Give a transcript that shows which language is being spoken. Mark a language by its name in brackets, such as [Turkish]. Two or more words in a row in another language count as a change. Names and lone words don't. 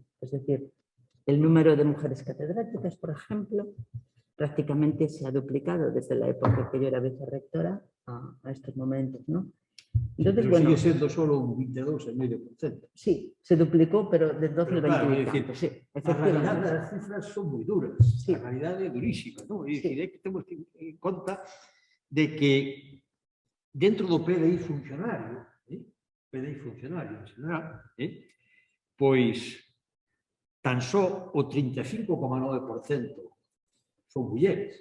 [Spanish] Es decir, el número de mujeres catedráticas, por ejemplo, prácticamente se ha duplicado desde la época que yo era vicerrectora a estos momentos, ¿no? Entonces, pero bueno, [Galician] sigue sendo solo un 22,5%. [Spanish] sí, se duplicó, pero del 12 al Pero claro, 20 y [Galician] é dicir, tanto, sí, a realidade efectivamente. das cifras son moi duras, Sí. a realidade é durísima, non? É dicir, Sí. é que temos que en conta de que dentro do PDI funcionario, PDI funcionario en general, pois tan só o 35,9% son mulleres.